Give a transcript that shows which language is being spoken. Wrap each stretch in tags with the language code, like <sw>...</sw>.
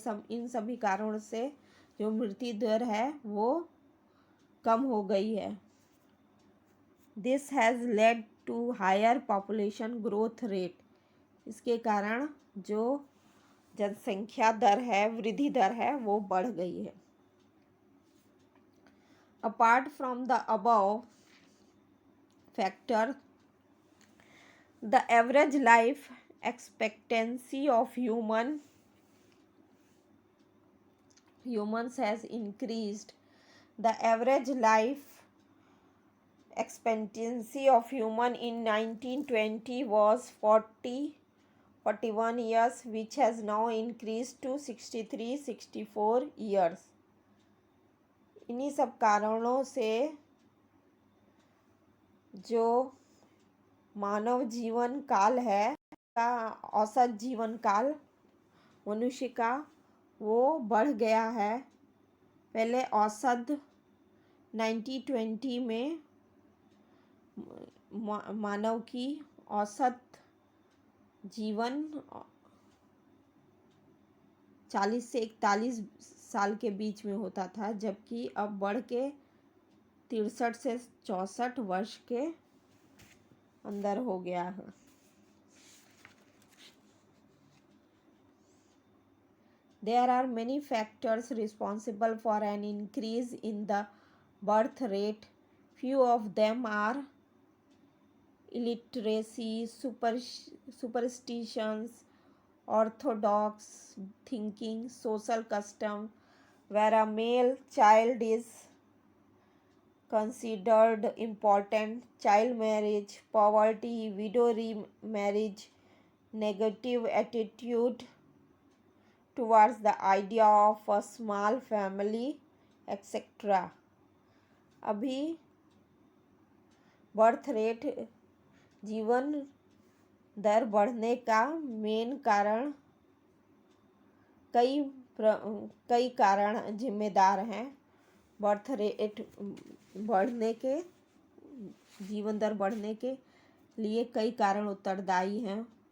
<hi>इन सभी कारणों से जो मृत्यु दर है वो कम हो गई है।</hi> <en>This has led to higher population growth rate।</en> <hi>इसके कारण जो जनसंख्या दर है, वृद्धि दर है, वो बढ़ गई है।</hi> <en>Apart from the above factor, the average life expectancy of humans has increased। The average life expectancy of human in 1920 was 41 years, which has now increased to 63-64 years।</en> <hi>इन्हीं सब कारणों से जो मानव जीवन काल है का औसत जीवन काल मनुष्य का वो बढ़ गया है। पहले औसत 1920 में मानव की औसत जीवन 40 से 41 साल के बीच में होता था, जबकि अब बढ़ के 63 से 64 वर्ष के अंदर हो गया है।</hi> <en>There are many factors responsible for an increase in the birth rate. Few of them are illiteracy, superstitions, orthodox thinking, social custom, where a male child is considered important, child marriage, poverty, widow remarriage, negative attitude towards the idea of a small family, etc.</en> <hi>अभी birth rate जीवन दर बढ़ने का main कारण कई कारण जिम्मेदार हैं। Birth rate बढ़ने के जीवन दर बढ़ने के लिए कई कारण उत्तरदायी हैं।</hi>